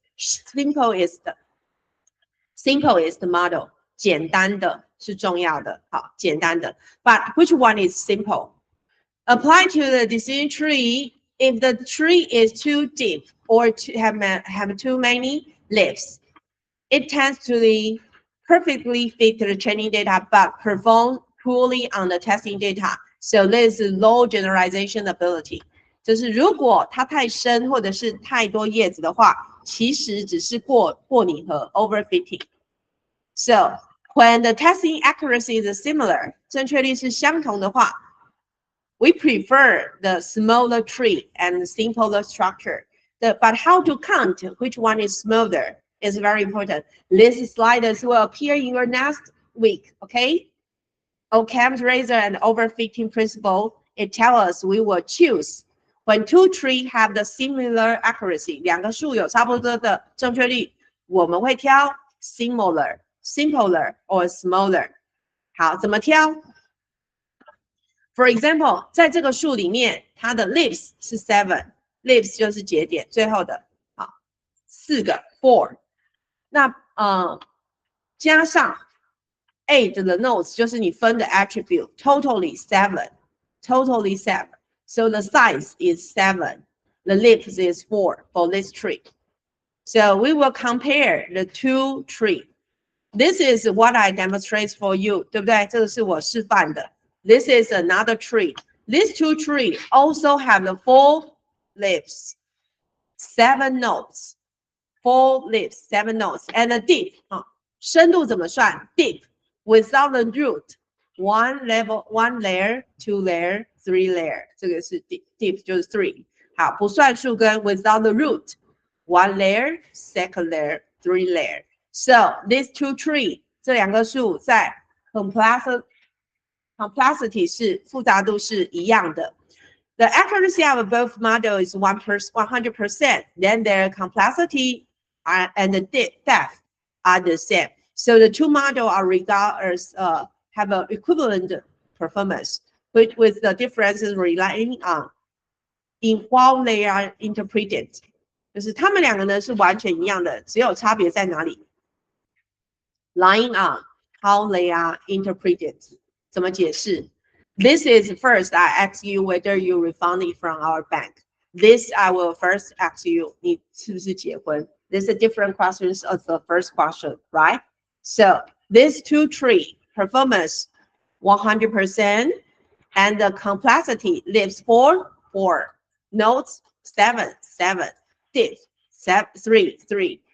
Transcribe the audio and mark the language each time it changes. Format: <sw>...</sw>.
<en>Simplest model,</en> <zh>简单的是重要的，好，简单的。</zh> <en>But which one is simple? Apply to the decision tree. If the tree is too deep or have too many leaves, it tends to perfectly fit the training data but perform poorly on the testing data. So this is low generalization ability.</en> <zh>就是如果它太深或者是太多叶子的话，其实只是过拟合 overfitting.</zh> <en>So when the testing accuracy is similar,</en> <zh>正确率是相同的话，</zh> <en>we prefer the smaller tree and simpler structure. But how to count which one is smaller is very important. These slides will appear in your next week, okay? Occam's razor and overfitting principle, it tells us we will choose when two trees have the similar accuracy,</en> <zh>两个树有差不多的正确率，我们会挑</zh> <en>similar, simpler or smaller.</en> <zh>好，怎么挑？</zh> <en>For example，</en> <zh>在这个树里面，它的 leaves 是 7，leaves 就是节点，最后的，好，4个 4。那加上 8 的 nodes 就是你分的 attribute，</zh> <en>totally 7，totally 7。 So the size is 7. The leaves is 4 for this tree. So we will compare the two trees. This is what I demonstrate for you，</en> <zh>对不对？这个是我示范的。</zh> <en>This is another tree. These two trees also have the 4 leaves, 7 nodes. 4 leaves, 7 nodes, and the deep.</en> <zh>深度怎么算</zh> <en>？Deep without the root. 1 level, 1 layer, 2 layer, 3 layer.</en> <zh>这个是 deep 就是 3. 好，不算树根</zh> <en>without the root. 1 layer, 2nd layer, 3 layer. So these two trees,</en> <zh>这两个树在 complexity 是复杂度是一样的。</zh> <en>The accuracy of both models is 100%. Then their complexity and the depth are the same. So the two models are regarded as have an equivalent performance, which with the differences relying on in how they are interpreted.</en> <zh>就是他们两个呢是完全一样的，只有差别在哪里 ？</zh> <en>Lying on how they are interpreted.</en> <zh>怎么解释</zh> <en>？This is first I ask you whether you refund it from our bank. This I will first ask you</en> <zh>你是不是结婚</zh> <en>？This is different questions of the first question, right? So these two tree performance 100% and the complexity lives 4 nodes 7 depth 3.</en>